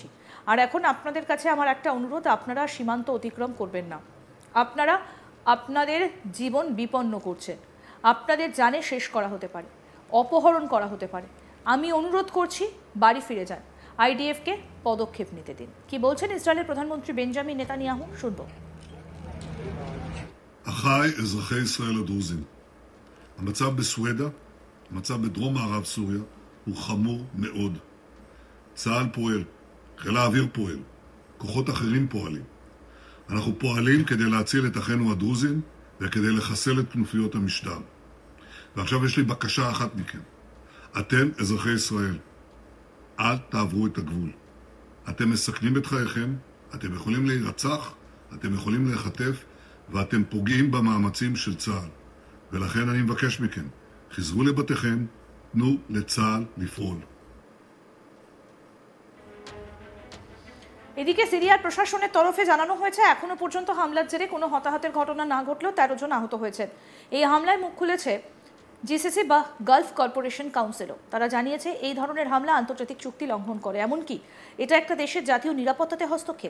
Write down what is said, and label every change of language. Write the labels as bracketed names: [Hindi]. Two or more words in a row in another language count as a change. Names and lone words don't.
[Bangla] আর এখন আপনাদের কাছে আমার একটা অনুরোধ, আপনারা সীমান্ত অতিক্রম করবেন না। আপনারা আপনাদের জীবন বিপন্ন করছেন, আপনাদের জানে শেষ করা হতে পারে, অপহরণ করা হতে পারে। আমি অনুরোধ করছি, বাড়ি ফিরে যান, আইডিএফকে পদক্ষেপ নিতে দিন। কি বলছেন ইসরায়েলের প্রধানমন্ত্রী বেঞ্জামিন নেতানিয়াহু, শুনবো। [Hebrew] אחיי אזרחי ישראל הדרוזים, המצב בסואדה, המצב בדרום מערב סוריה, הוא חמור מאוד. צה"ל פועל, חיל האוויר פועל, כוחות אחרים פועלים. אנחנו פועלים כדי להציל את אחינו הדרוזים וכדי לחסל את כנופיות המשטר. ועכשיו יש לי בקשה אחת מכם. אתם, אזרחי ישראל, אל תעברו את הגבול. אתם מסכנים את חייכם, אתם יכולים להירצח, אתם יכולים להיחטף, ואתם פוגעים במאמצים של צה"ל. ולכן אני מבקש מכם, חזרו לבתיכם, תנו לצה"ל לפעול. [Bangla] এদিকে সিরিয়ার প্রশাসনের তরফে জানানো হয়েছে, এখনো পর্যন্ত হামলার জেরে কোনো হতাহতের ঘটনা না ঘটলেও 13 জন আহত হয়েছেন। এই হামলায় মুখ খুলেছে জিসিসি বা গালফ কর্পোরেশন কাউন্সিলও। তারা জানিয়েছে এই ধরনের হামলা আন্তর্জাতিক চুক্তি লঙ্ঘন করে, এমনকি এটা একটা দেশের জাতীয় নিরাপত্তাতে হস্তক্ষেপ।